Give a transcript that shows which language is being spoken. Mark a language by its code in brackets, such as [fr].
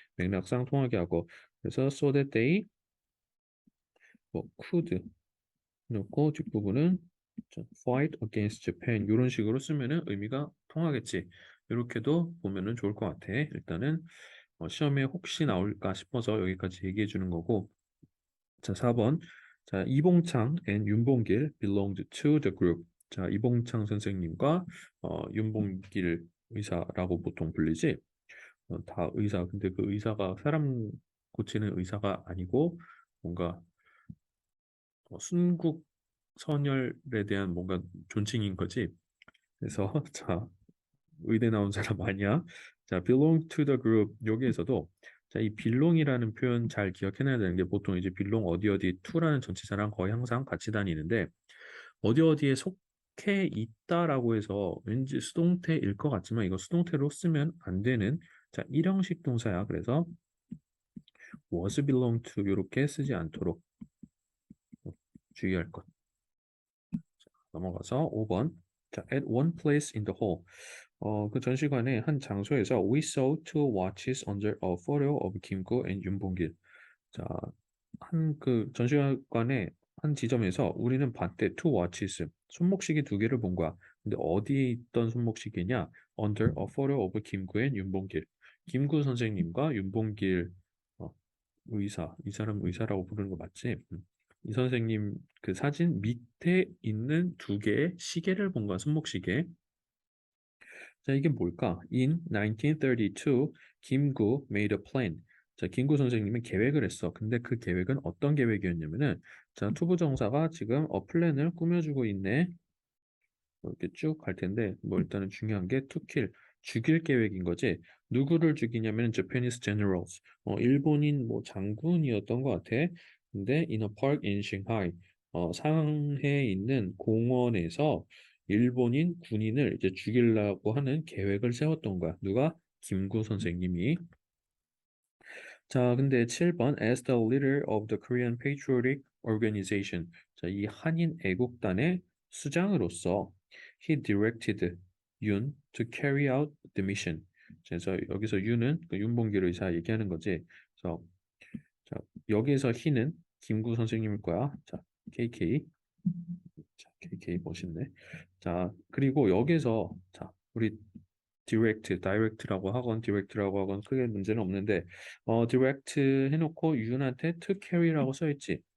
[ko] 맥락상 통하게 하고 그래서 [en] so that they [ko] 뭐 could 넣고 뒷부분은 [en] fight against Japan [ko] 이런 식으로 쓰면은 의미가 통하겠지. 이렇게도 보면은 좋을 것 같아. 일단은 시험에 혹시 나올까 싶어서 여기까지 얘기해 주는 거고. 자, 4번. [en] 자, 이봉창 and 윤봉길 belonged to the group. [ko] 자, 이봉창 선생님과 윤봉길 의사라고 보통 불리지. 다 의사. 근데 그 의사가 사람 고치는 의사가 아니고 뭔가 순국 선열에 대한 뭔가 존칭인 거지. 그래서 자, 의대 나온 사람 아니야. 자, belong to the group 여기에서도 자, 이 belong이라는 표현 잘 기억해놔야 되는 게 보통 이제 belong 어디 어디 to라는 전치사랑 거의 항상 같이 다니는데 어디 어디에 속해 있다라고 해서 왠지 수동태일 것 같지만 이거 수동태로 쓰면 안 되는 자, 일형식 동사야. 그래서 was belong to 이렇게 쓰지 않도록 주의할 것. 넘어가서 5번. [en] 자, at one place in the hall. [ko] 그 전시관의 한 장소에서 [en] we saw two watches under a photo of 김구 and 윤봉길. [ko] 자, 한 그 전시관의 한 지점에서 우리는 봤대 two watches. 손목시계 두 개를 본 거야. 근데 어디에 있던 손목시계냐? [en] under a photo of 김구 and 윤봉길. [ko] 김구 선생님과 윤봉길 어, 의사. 이 사람 의사라고 부르는 거 맞지? 이 선생님 그 사진 밑에 있는 두 개의 시계를 본 거야, 손목시계. 자, 이게 뭘까? [en] In 1932, [ko] 김구 [en] made a plan. [ko] 자, 김구 선생님은 계획을 했어. 근데 그 계획은 어떤 계획이었냐면은, 자, 투부정사가 지금 플랜을 꾸며주고 있네. 이렇게 쭉 갈 텐데, 뭐 일단은 중요한 게 to kill, 죽일 계획인 거지. 누구를 죽이냐면 [en] Japanese generals, [ko] 일본인 뭐 장군이었던 것 같아. 근데 [en] in a park in Shanghai, [ko] 상해에 있는 공원에서 일본인 군인을 이제 죽이려고 하는 계획을 세웠던 거야. 누가? 김구 선생님이. 자, 근데 7번 [en] as the leader of the Korean Patriotic Organization. [ko] 자, 이 한인 애국단의 수장으로서 [en] he directed Yoon to carry out the mission. [ko] 그래서 여기서 윤은 그 윤봉길 의사 얘기하는 거지. 그래서 자, 여기에서 he는 김구 선생님일 거야. 자, KK. 자, KK 멋있네. 자, 그리고 여기서 자, 우리 direct라고 하건 direct라고 하건 크게 문제는 없는데 direct 해놓고 윤한테 [en] to carry [ko] 라고 써있지.